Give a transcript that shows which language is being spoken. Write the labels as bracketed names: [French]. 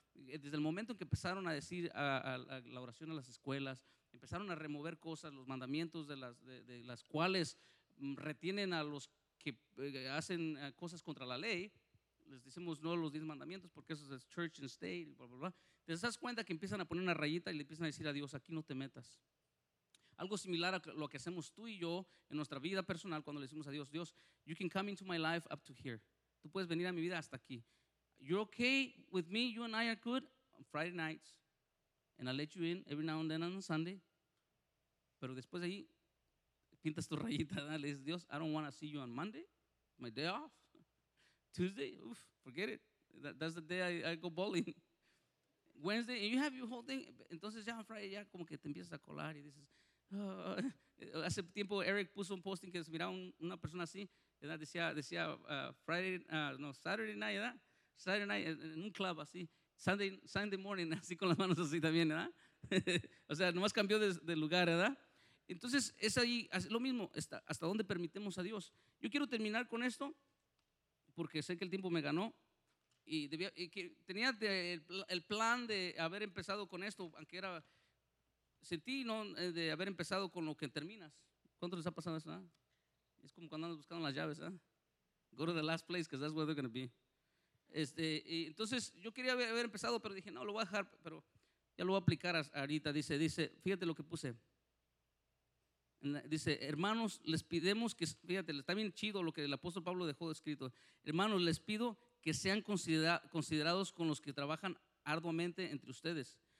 [Spanish] Desde el momento en que empezaron a decir a la oración a las escuelas, empezaron a remover cosas, los mandamientos de las cuales retienen a los que hacen cosas contra la ley, les decimos no a los 10 mandamientos porque eso es [English] church and state, [Spanish] bla, bla, bla. Te das cuenta que empiezan a poner una rayita y le empiezan a decir a Dios, aquí no te metas. Algo similar a lo que hacemos tú y yo en nuestra vida personal cuando le decimos a Dios, Dios, [English] you can come into my life up to here. [Spanish] Tú puedes venir a mi vida hasta aquí. [English] You're okay with me, you and I are good on Friday nights, and I'll let you in every now and then on Sunday. [Spanish] Pero después de ahí, pintas tu rayita, ¿no? Le dices, [English] Dios, I don't want to see you on Monday, my day off. Tuesday, oof, forget it. That's the day I go bowling. Wednesday, and you have your whole thing. [Spanish] Entonces ya on Friday ya como que te empiezas a colar y dices, hace tiempo Eric puso un posting que se miraba una persona así, ¿verdad? decía Saturday night, ¿verdad? Saturday night en un club así, Sunday morning así con las manos así también, ¿verdad? O sea, nomás cambió de lugar, ¿verdad? Entonces es ahí lo mismo, hasta dónde permitemos a Dios. Yo quiero terminar con esto porque sé que el tiempo me ganó y tenía el plan de haber empezado con esto, aunque era sentí, ¿no?, de haber empezado con lo que terminas. ¿Cuánto les ha pasado eso? ¿Eh? Es como cuando andas buscando las llaves. [English] Go to the last place because that's where they're going to be. [Spanish] Entonces, yo quería haber empezado, pero dije, no, lo voy a dejar, pero ya lo voy a aplicar ahorita. Dice, fíjate lo que puse. Dice, hermanos, les pidemos que, fíjate, está bien chido lo que el apóstol Pablo dejó escrito. Hermanos, les pido que sean considerados con los que trabajan arduamente entre ustedes.